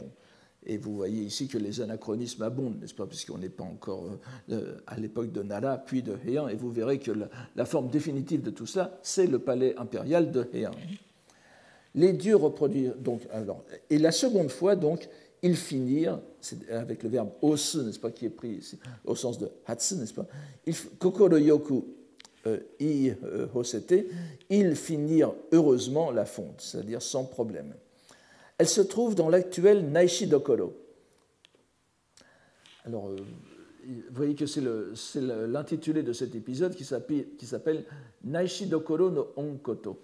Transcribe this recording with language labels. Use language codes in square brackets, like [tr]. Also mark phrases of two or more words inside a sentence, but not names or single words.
[fr] Et vous voyez ici que les anachronismes abondent, n'est-ce pas, puisqu'on n'est pas encore à l'époque de Nara, puis de Heian, et vous verrez que la forme définitive de tout ça, c'est le palais impérial de Heian. Les dieux reproduisent donc, alors, et la seconde fois, donc, ils finirent, avec le verbe osu, n'est-ce pas, qui est pris ici, au sens de hatsu, n'est-ce pas, [ja] 心よく鋳おほせて, [fr] ils finirent heureusement la fonte, c'est-à-dire sans problème. Elle se trouve dans l'actuel Naishi Dokoro. Alors, vous voyez que c'est l'intitulé de cet épisode qui s'appelle Naishi Dokoro no Onkoto.